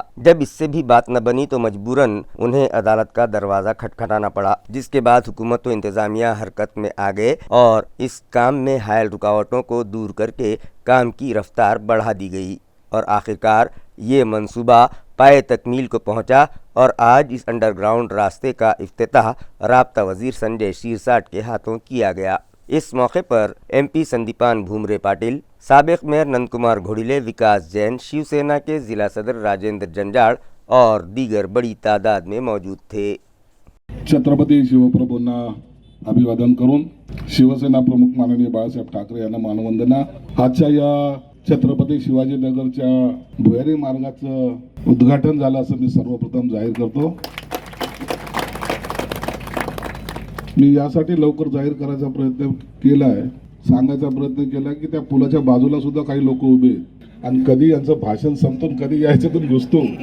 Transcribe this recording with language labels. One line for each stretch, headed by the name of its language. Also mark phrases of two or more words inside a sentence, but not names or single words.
Urdu: جب اس سے بھی بات نہ بنی تو مجبوراً انہیں عدالت کا دروازہ کھٹکھٹانا پڑا، جس کے بعد حکومت و انتظامیہ حرکت میں آ گئے اور اس کام میں حائل رکاوٹوں کو دور کر کے کام کی رفتار بڑھا دی گئی اور آخرکار یہ منصوبہ پائے تکمیل کو پہنچا اور آج اس
English: under ground
Urdu: راستے کا افتتاح رابطہ وزیر سنجے شیرساٹ کے ہاتھوں کیا گیا۔ اس موقع پر MP سندیپان بھومرے پاٹل، سابق میئر نند کمار گھوڑیلے، وکاس جین، شیو سینا کے ضلع صدر راجندر جنجاڑ اور دیگر بڑی تعداد میں موجود تھے۔
Marathi: छत्रपती शिवप्रभूंना अभिवादन करून शिवसेना प्रमुख माननीय बाळासाहेब ठाकरे यांना मानवंदना। आजच्या या छत्रपती शिवाजीनगरच्या भुयारी मार्गाचं उद्घाटन झालं असं मी सर्वप्रथम जाहीर करतो। मी यासाठी लवकर जाहीर करायचा प्रयत्न केला आहे, सांगायचा प्रयत्न केला की त्या पुलाच्या बाजूला सुद्धा काही लोक उभे आहेत आणि कधी यांचं भाषण संपतो कधी याच्यातून घुसतो।